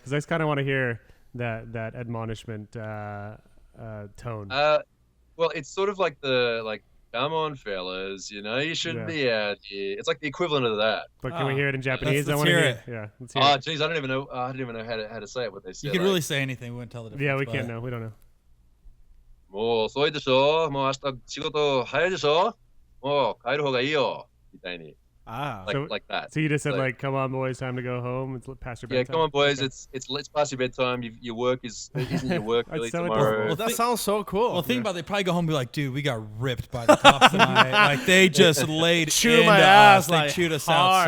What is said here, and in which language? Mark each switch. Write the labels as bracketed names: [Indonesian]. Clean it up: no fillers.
[English] Because I just kind of want to hear that admonishment tone. Well, it's sort of like "Come on, fellas, you shouldn't be out here." It's like the equivalent of that. But can we hear it in Japanese? Let's hear it. Yeah, let's hear it. Geez, I don't even know how to say it. What they said. You could really say anything. We wouldn't tell the difference. Yeah, we can't know. We don't know. [Japanese] もう遅いでしょ、もう明日仕事早いでしょ、もう帰る方がいいよみたいに。 [English] Like that. So you just said like, "Come on, boys, time to go home. It's past your bedtime." Yeah, come on, boys. Okay. It's past your bedtime. Your work isn't your work really tomorrow. Well, that sounds so cool. Well, think about it. They probably go home and be like, "Dude, we got ripped by the cops tonight. Like they just laid chew into my ass. Us. Like, they chewed us hard.